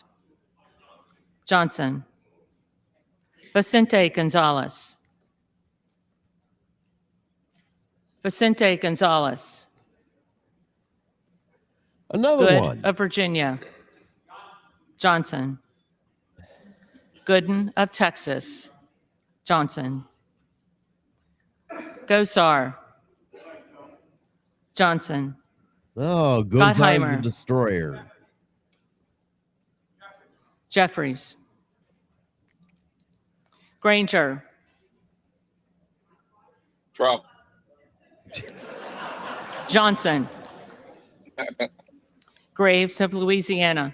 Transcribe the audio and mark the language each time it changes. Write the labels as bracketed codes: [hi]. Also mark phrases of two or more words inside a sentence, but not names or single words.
[en] Johnson. Vicente Gonzalez. Vicente Gonzalez. Another Good one. of Virginia. Johnson. Gooden of Texas. Johnson. Gosar. Johnson. Oh, Gosar the Gottheimer. Destroyer. Jeffries. Granger. Trump. Johnson. Graves of Louisiana.